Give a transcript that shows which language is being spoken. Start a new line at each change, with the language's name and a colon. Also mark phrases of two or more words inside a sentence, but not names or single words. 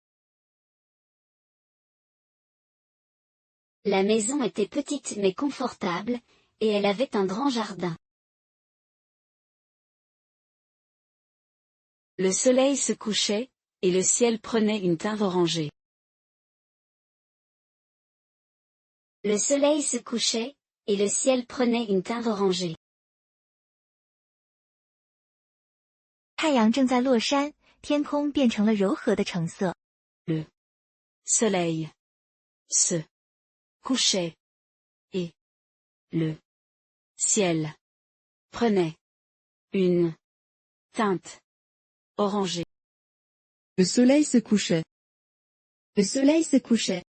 French: La maison était petite mais confortable, et elle avait un grand jardin. Le soleil se couchait, et le ciel prenait une teinte orangée. Le soleil se couchait, et le ciel prenait une teinte orangée.
Chinese: 太阳正在落山，天空变成了柔和的橙色。
French: Le soleil se couchait. Et le ciel prenait une teinte orangée. Le soleil se couchait. Le soleil se couchait.